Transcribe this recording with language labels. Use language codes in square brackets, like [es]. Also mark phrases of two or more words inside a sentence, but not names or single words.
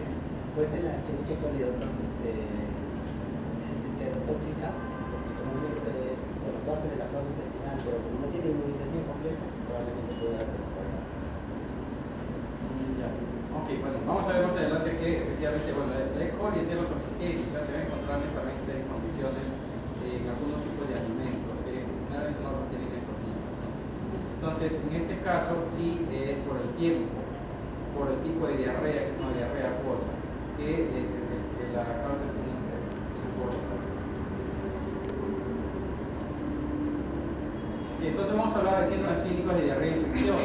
[es] Pues en la Escherichia coli enterotóxicas, porque comúnmente es por parte de la flora intestinal, pero como no tiene inmunización completa, probablemente pueda haber desarrollado. Ya. Ok, bueno, vamos a ver más adelante que efectivamente, bueno, la E. coli heterotoxigénica se va a encontrar netamente en condiciones, en algunos tipos de alimentos que generalmente no los tienen estos niños, ¿no? Entonces, en este caso, sí, por el tiempo, por el tipo de diarrea, que es una diarrea acuosa, que la causa es un Entonces vamos a hablar de síntomas clínicos de diarrea infecciosa.